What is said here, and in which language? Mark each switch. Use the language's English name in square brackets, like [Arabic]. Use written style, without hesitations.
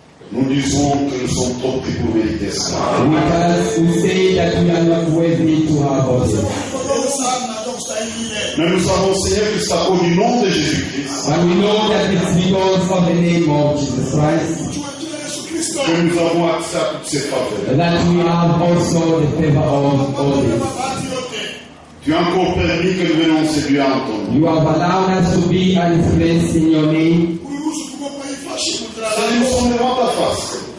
[French] Nous disons que nous sommes trop petits pour mériter ça. [English] Because we say that we are not worthy to have us. [French] Mais nous savons, Seigneur, que c'est à cause du nom de Jésus-Christ [English] But we know that it's because of the name of Jesus Christ [French] que nous avons accès à toutes ces faveurs. [English] that we have also the favor of all this. [French] Tu as encore permis que nous venions séduire en ton nom. [English] You have allowed us to be at this place in your name. [French] Seigneur, nous sommes devant ta face.